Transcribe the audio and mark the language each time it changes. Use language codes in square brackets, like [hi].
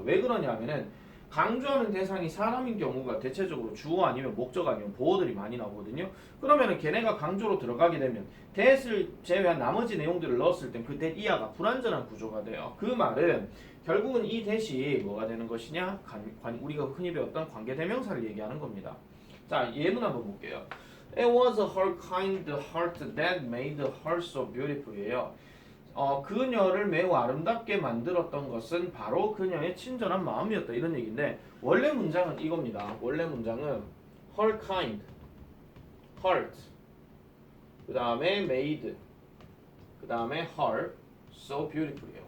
[ko] 왜 그러냐면은 강조하는 대상이 사람인 경우가 대체적으로 주어 아니면 목적 아니면 보어들이 많이 나오거든요. 그러면은 걔네가 강조로 들어가게 되면 that을 제외한 나머지 내용들을 넣었을 땐 그 that 이하가 불완전한 구조가 돼요. 그 말은 결국은 이 that이 뭐가 되는 것이냐? 우리가 흔히 배웠던 관계대명사를 얘기하는 겁니다. 자, 예문 한번 볼게요. [en] It was her kind heart that made her so beautiful이에요. [ko] 그녀를 매우 아름답게 만들었던 것은 바로 그녀의 친절한 마음이었다 이런 얘기인데 원래 문장은 이겁니다. 원래 문장은 [en] her kind, heart, [ko] 그 다음에 made, 그 다음에 [en] her so beautiful [ko] 이에요.